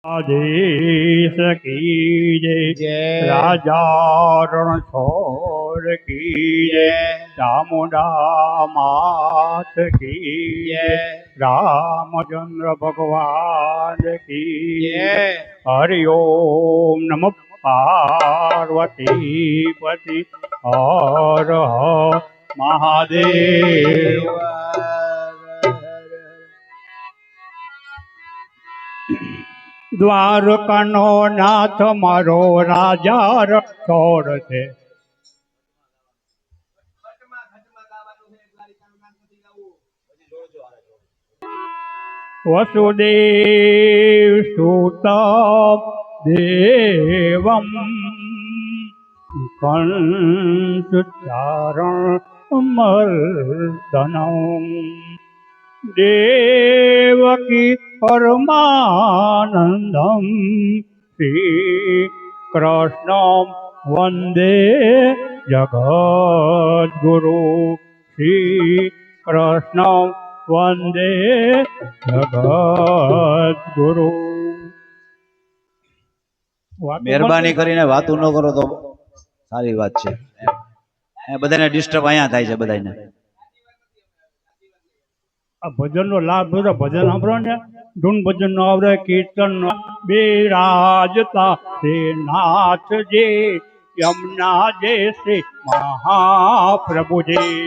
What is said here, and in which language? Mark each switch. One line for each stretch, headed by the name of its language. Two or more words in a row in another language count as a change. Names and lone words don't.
Hindi: आदेश कीजे राजा रणछोड़ कीजे चामुंडा मात कीजे रामचंद्र भगवान की हरिओम नमः पार्वती पति हर हर महादेव।
Gujarati: દ્વારકાનો નાથ મારો રાજા રણછોડ છે।
Sanskrit: वसुदेव सुतम देवम कंस चारण मर्दनम देवकी परमानंदम श्री कृष्ण वंदे जगद्गुरु श्री कृष्ण वंदे जगद्गुरु।
Gujarati: મહેરબાની કરીને વાતું ન કરો તો સારી વાત છે। બધાને ડિસ્ટર્બ અહીંયા થાય છે બધાને। ભજન નો લાભ બધો ભજન સાંભળો ને ધૂન ભજન નો આવડે કીર્તન નો બિરાજતા તે નાથજી યમુના જે શ્રી મહાપ્રભુજી